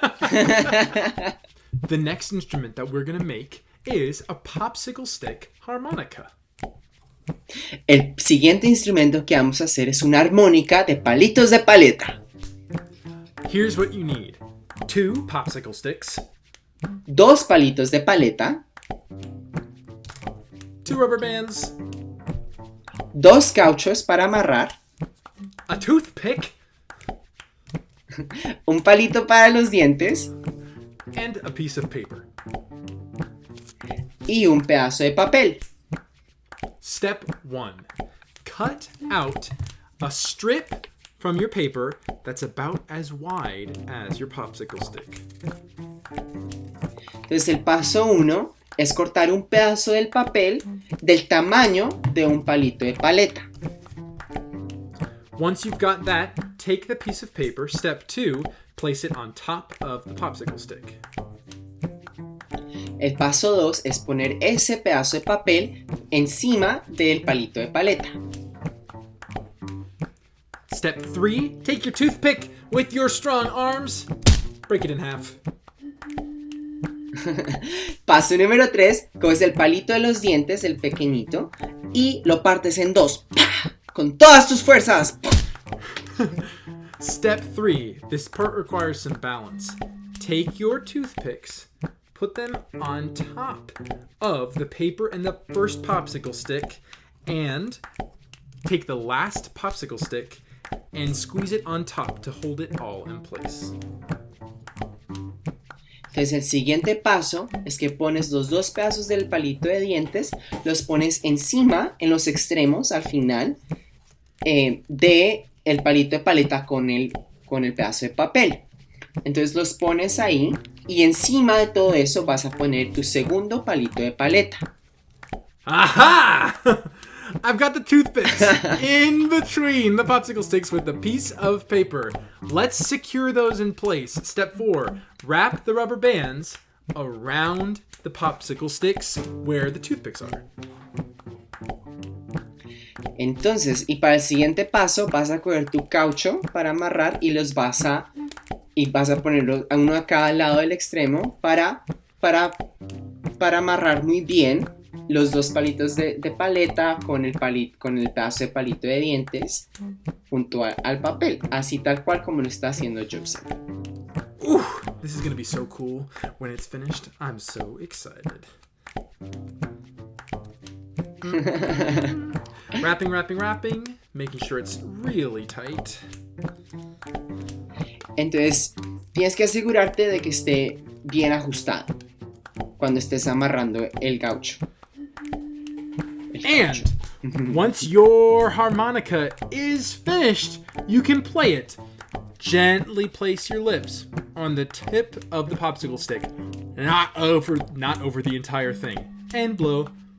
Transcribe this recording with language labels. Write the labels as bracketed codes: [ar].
[en] The next instrument that we're gonna make is a popsicle stick harmonica. [es] El siguiente instrumento que vamos a hacer es una armónica de palitos de paleta. [en] Here's what you need. 2 popsicle sticks, [es] 2 palitos de paleta, [en] 2 rubber bands, [es] 2 cauchos para amarrar, [en] a toothpick, [es] un palito para los dientes [en] and a piece of paper. [es] y un pedazo de papel. [en] Step 1. Cut out a strip from your paper that's about as wide as your popsicle stick. [es] Entonces el paso 1 es cortar un pedazo del papel del tamaño de un palito de paleta. [en] Once you've got that, take the piece of paper. Step 2, place it on top of the popsicle stick. [es] El paso 2 es poner ese pedazo de papel encima del palito de paleta. [en] Step 3, take your toothpick with your strong arms, break it in half. [es] Paso número 3, coges el palito de los dientes, el pequeñito, y lo partes en 2. ¡Pah! Con todas tus fuerzas. [en] Step 3, this part requires some balance. Take your toothpicks, put them on top of the paper and the first popsicle stick, and take the last popsicle stick and squeeze it on top to hold it all in place. [es] Entonces el siguiente paso es que pones los 2 pedazos del palito de dientes, los pones encima, en los extremos, al final, de el palito de paleta con el pedazo de papel. Entonces los pones ahí y encima de todo eso vas a poner tu segundo palito de paleta. Aha! [en] I've got the toothpicks in between the popsicle sticks with a piece of paper. Let's secure those in place. Step 4, wrap the rubber bands around the popsicle sticks where the toothpicks are. [es] Entonces, y para el siguiente paso vas a coger tu caucho para amarrar y vas a ponerlo a uno a cada lado del extremo para para amarrar muy bien los dos palitos de paleta con el pedazo de palito de dientes junto al papel, así tal cual como lo está haciendo Joseph. [en] Ooh, this is gonna be so cool when it's finished. I'm so excited. Wrapping, making sure it's really tight. [es] Entonces, tienes que asegurarte de que esté bien ajustado cuando estés amarrando el gaucho. [en] And once your harmonica is finished, you can play it. Gently place your lips on the tip of the popsicle stick, not over the entire thing, and blow.